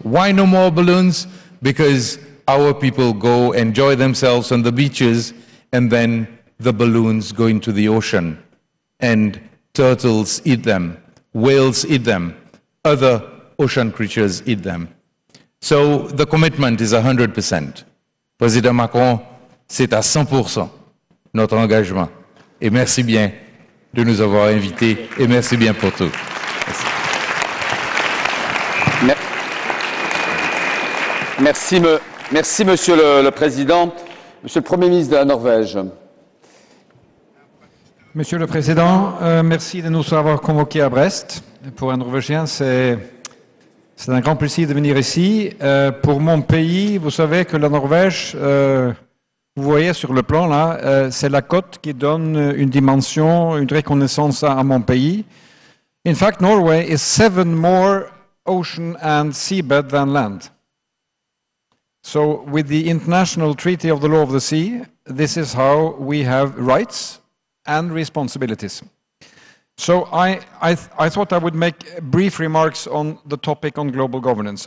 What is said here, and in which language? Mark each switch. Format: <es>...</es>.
<en>Why no more balloons? Because our people go enjoy themselves on the beaches, and then the balloons go into the ocean, and turtles eat them, whales eat them, other ocean creatures eat them. So the commitment is 100%.</en> <fr>Président Macron, c'est à 100% notre engagement. Et merci bien de nous avoir invités, et merci bien pour tout. Merci, Monsieur le Président. Monsieur le Premier ministre de la Norvège. Monsieur le Président, merci de nous avoir convoqués à Brest. Pour un Norvégien, c'est un grand plaisir de venir ici. Pour mon pays, vous savez que la Norvège, vous voyez sur le plan là, c'est la côte qui donne une dimension, une reconnaissance à mon pays.</fr> <en>In fact, Norway is 7 more ocean and seabed than land. So with the International Treaty of the Law of the Sea, this is how we have rights and responsibilities. So I thought I would make brief remarks on the topic on global governance.</en>